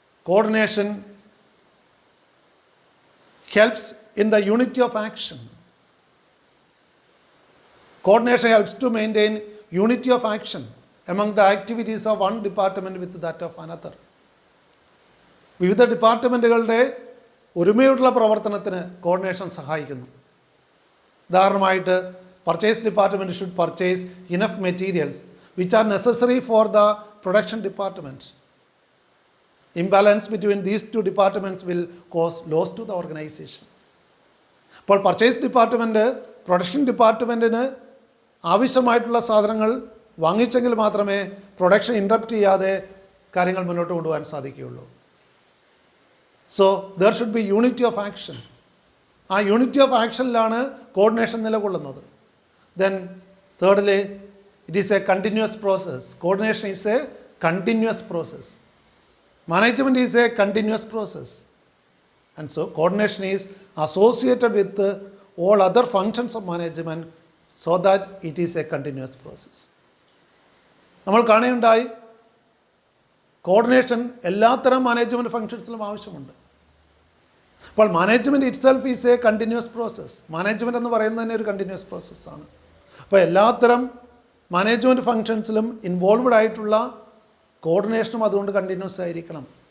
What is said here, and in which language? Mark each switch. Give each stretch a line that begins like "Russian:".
English: Coordination helps in the unity of action. Coordination helps to maintain unity of action among the activities of one department with that of another.
Malayalam: വിവിധ ഡിപ്പാർട്ട്മെൻറ്റുകളുടെ ഒരുമയുള്ള പ്രവർത്തനത്തിന് coordination സഹായിക്കുന്നു. ഉദാഹരണമായിട്ട്
English: Purchase department should purchase enough materials which are necessary for the production department. Imbalance between these two departments will cause loss to the organization.
Malayalam: അപ്പോൾ purchase department production ഡിപ്പാർട്ട്മെൻറ്റിന് ആവശ്യമായിട്ടുള്ള സാധനങ്ങൾ വാങ്ങിച്ചെങ്കിൽ മാത്രമേ production interrupt ചെയ്യാതെ കാര്യങ്ങൾ മുന്നോട്ട് കൊണ്ടുപോകാൻ സാധിക്കുകയുള്ളൂ.
English: So there should be unity of action.
Malayalam: ആ യൂണിറ്റി ഓഫ് ആക്ഷനിലാണ് കോർഡിനേഷൻ നിലകൊള്ളുന്നത്.
English: Then thirdly, it is a continuous process. Coordination is a continuous process. Management is a continuous process. And so coordination is associated with all other functions of management so that it is a continuous process.
Malayalam: നമ്മൾ കാണുകയുണ്ടായി coordination എല്ലാത്തരം management ഫങ്ഷൻസിലും ആവശ്യമുണ്ട്. അപ്പോൾ
English: Management itself is a continuous process.
Malayalam: Management എന്ന് പറയുന്നത് തന്നെ ഒരു continuous പ്രോസസ്സാണ്. അപ്പോൾ എല്ലാത്തരം മാനേജ്മെൻറ്റ് ഫങ്ഷൻസിലും ഇൻവോൾവ്ഡ് ആയിട്ടുള്ള കോർഡിനേഷനും അതുകൊണ്ട് കണ്ടിന്യൂസ് ആയിരിക്കണം.